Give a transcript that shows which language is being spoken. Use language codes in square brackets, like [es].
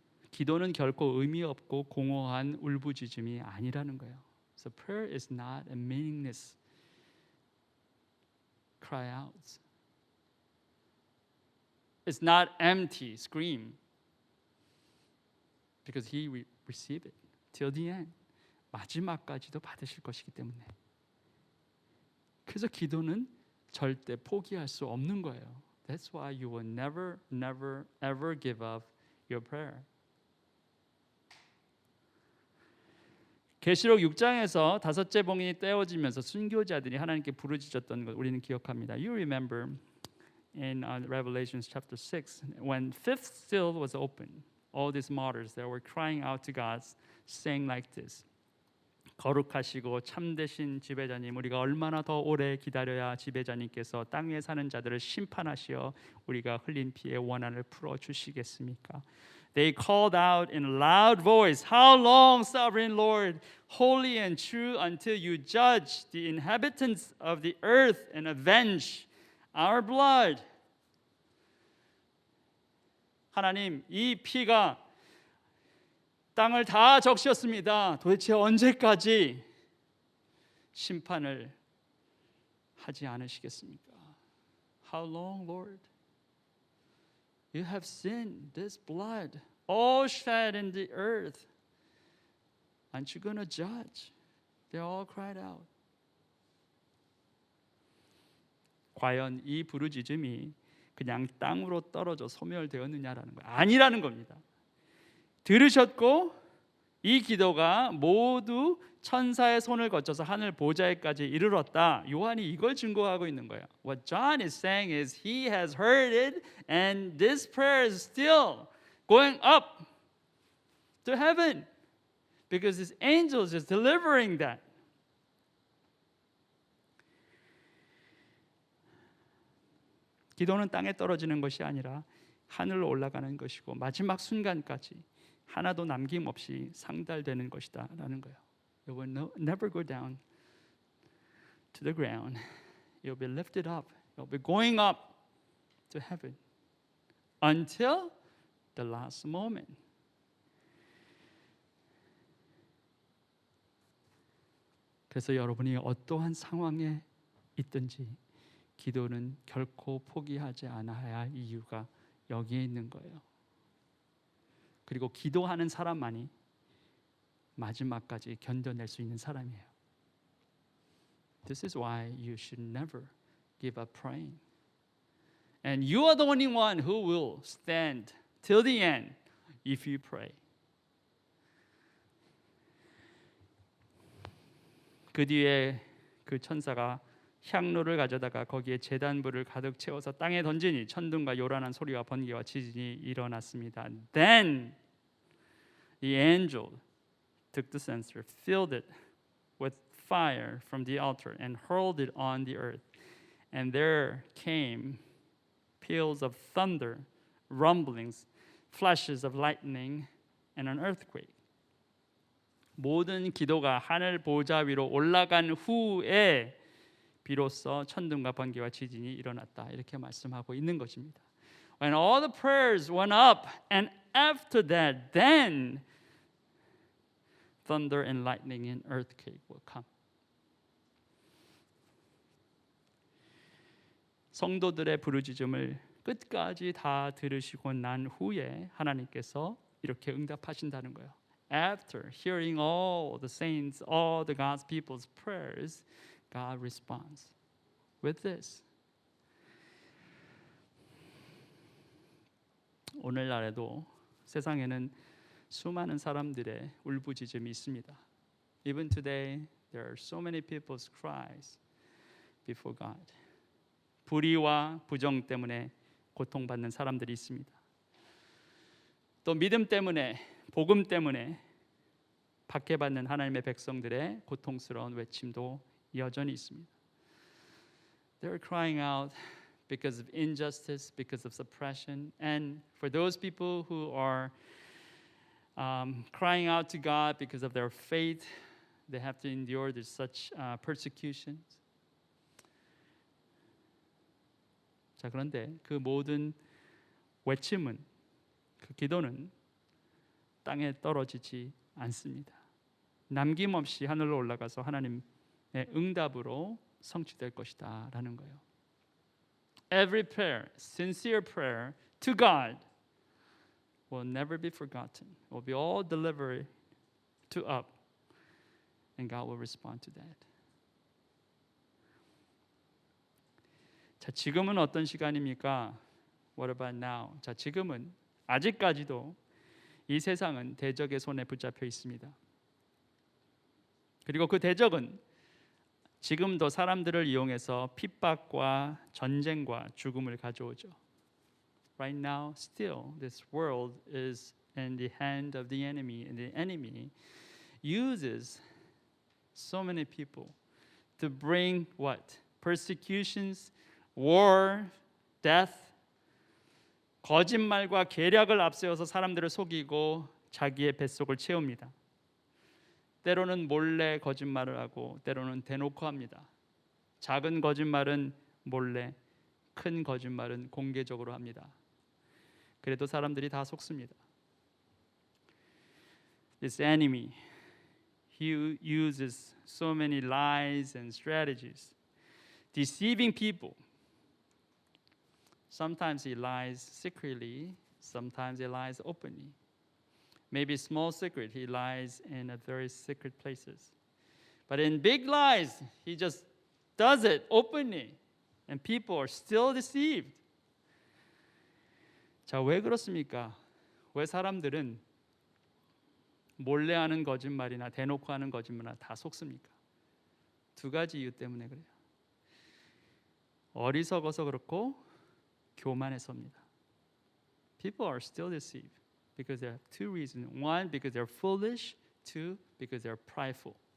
[ko] 기도는 결코 의미 없고 공허한 울부짖음이 아니라는 거예요. [en] So prayer is not a meaningless cry out. It's not empty scream. Because he received it till the end. [ko] 마지막까지도 받으실 것이기 때문에. 그래서 기도는 절대 포기할 수 없는 거예요. [en] That's why you will never, never, ever give up your prayer. [ko] 계시록 6장에서 5째 봉인이 떼어지면서 순교자들이 하나님께 부르짖었던 것 우리는 기억합니다. [en] You remember in Revelation chapter 6 when fifth seal was opened, all these martyrs that were crying out to God, saying like this. [ko] 거룩하시고 참되신 지배자님, 우리가 얼마나 더 오래 기다려야 지배자님께서 땅 위에 사는 자들을 심판하시어 우리가 흘린 피의 원한을 풀어 주시겠습니까? [en] They called out in a loud voice, How long, sovereign Lord, holy and true, until you judge the inhabitants of the earth and avenge our blood? [ko] 하나님, 이 피가 땅을 다 적셨습니다. 도대체 언제까지 심판을 하지 않으시겠습니까? [en] How long, Lord? You have seen this blood all shed in the earth. Aren't you going to judge? They all cried out. [ko] 과연 이 부르짖음이 그냥 땅으로 떨어져 소멸되었느냐라는 거예요. 아니라는 겁니다. 들으셨고 이 기도가 모두 천사의 손을 거쳐서 하늘 보좌에까지 이르렀다. 요한이 이걸 증거하고 있는 거예요. [en] What John is saying is he has heard it and this prayer is still going up to heaven because his angels is delivering that. [ko] 기도는 땅에 떨어지는 것이 아니라 하늘로 올라가는 것이고 마지막 순간까지 하나도 남김없이 상달되는 것이다라는 거예요. [en] It will never go down to the ground. It will be lifted up. It will be going up to heaven until the last moment. [ko] 그래서 여러분이 어떠한 상황에 있든지 기도는 결코 포기하지 않아야 할 이유가 여기에 있는 거예요. 그리고 기도하는 사람만이 마지막까지 견뎌낼 수 있는 사람이에요. [en] This is why you should never give up praying. And you are the only one who will stand till the end if you pray. [ko] 그 뒤에 그 천사가 향로를 가져다가 거기에 제단불을 가득 채워서 땅에 던지니 천둥과 요란한 소리와 번개와 지진이 일어났습니다. [en] Then the angel took the censer, filled it with fire from the altar, and hurled it on the earth. And there came peals of thunder, rumblings, flashes of lightning, and an earthquake. [ko] 모든 기도가 하늘 보좌 위로 올라간 후에 비로소 천둥과 번개와 지진이 일어났다. 이렇게 말씀하고 있는 것입니다. [en] When all the prayers went up and after that then thunder and lightning and earthquake will come. [ko] 성도들의 부르짖음을 끝까지 다 들으시고 난 후에 하나님께서 이렇게 응답하신다는 거예요. [en] After hearing all the saints, all the God's people's prayers, God responds with this. [ko] 오늘날에도 세상에는 수많은 사람들의 울부짖음이 있습니다. [en] Even today, there are so many people's cries before God. [ko] 불의와 부정 때문에 고통받는 사람들이 있습니다. 또 믿음 때문에, 복음 때문에 박해받는 하나님의 백성들의 고통스러운 외침도 여전히 있습니다. [en] They're crying out because of injustice, because of suppression, and for those people who are crying out to God because of their faith, they have to endure such persecutions. [ko] 자, 그런데 그 모든 외침은, 그 기도는 땅에 떨어지지 않습니다. 남김없이 하늘로 올라가서 하나님의 응답으로 성취될 것이다 라는 거예요. [en] Every prayer, sincere prayer to God will never be forgotten. Will be all delivered to up and God will respond to that. [ko] 자, 지금은 어떤 시간입니까? [en] What about now? [ko] 자, 지금은 아직까지도 이 세상은 대적의 손에 붙잡혀 있습니다. 그리고 그 대적은 지금도 사람들을 이용해서 핍박과 전쟁과 죽음을 가져오죠. [en] Right now, still, this world is in the hand of the enemy, and the enemy uses so many people to bring what? Persecutions, war, death, [ko] 거짓말과 계략을 앞세워서 사람들을 속이고 자기의 뱃속을 채웁니다. 때로는 몰래 거짓말을 하고 때로는 대놓고 합니다. 작은 거짓말은 몰래, 큰 거짓말은 공개적으로 합니다. 그래도 사람들이 다 속습니다. [en] This enemy, he uses so many lies and strategies, deceiving people. Sometimes he lies secretly, sometimes he lies openly. Maybe small secret, he lies in a very secret places. But in big lies, he just does it openly, and people are still deceived. [ko] 자, 왜 그렇습니까? 왜 사람들은 몰래 하는 거짓말이나 대놓고 하는 거짓말이나 다 속습니까? 두 가지 이유 때문에 그래요. 어리석어서 그렇고 교만해서입니다. [en] People are still deceived because there are two reasons. One, because they're foolish. Two, because they're prideful.